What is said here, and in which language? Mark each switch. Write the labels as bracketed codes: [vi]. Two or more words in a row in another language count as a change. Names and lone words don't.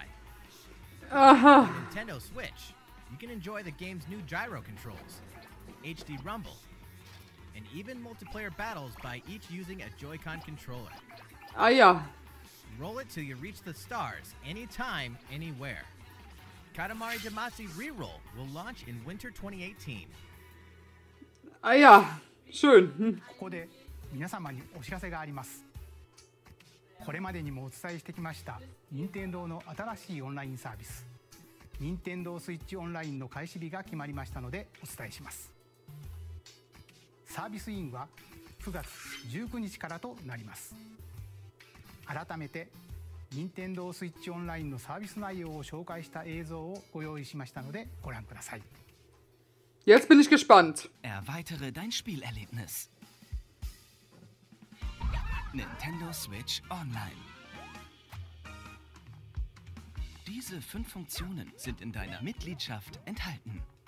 [en] On Nintendo Switch, you can enjoy the game's new gyro controls, HD Rumble, and even multiplayer battles by each using a Joy-Con controller. [de] Ah ja. [en] Roll it till you reach the stars, anytime, anywhere. Katamari Damacy Reroll will launch in winter 2018. [de] Ah ja, schön. [ja] ここで皆様にお知らせがあります。これまでにもお伝えしてきました任天堂の新しいオンラインサービス任天堂スイッチオンラインの開始日が決まりましたのでお伝えします。サービスインは9月19日からとなります。改めて任天堂スイッチオンラインのサービス内容を紹介した映像をご用意しましたのでご覧ください。 [de] Jetzt bin ich gespannt. Erweitere dein Spielerlebnis. Nintendo Switch Online. Diese 5 Funktionen sind in deiner Mitgliedschaft enthalten.